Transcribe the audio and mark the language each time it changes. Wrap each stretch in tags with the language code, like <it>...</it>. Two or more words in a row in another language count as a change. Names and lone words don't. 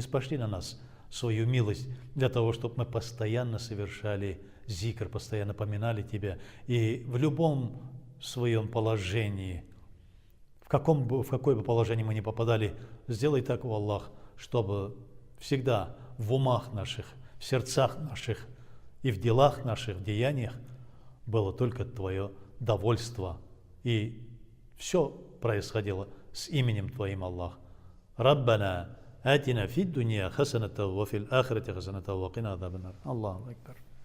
<ru>спошли на нас свою милость для того, чтобы мы постоянно совершали зикр, постоянно поминали Тебя, и в любом своем положении, в какое бы положение мы ни попадали, сделай так, о Аллах, чтобы всегда в умах наших, в сердцах наших и в делах наших, в деяниях было только Твое довольство, и все происходило с именем Твоим, Аллах.</ru> <ar>ربنا آتنا في الدنيا حسنة وفي الآخرة حسنة وقنا عذاب النار. الله أكبر.</ar>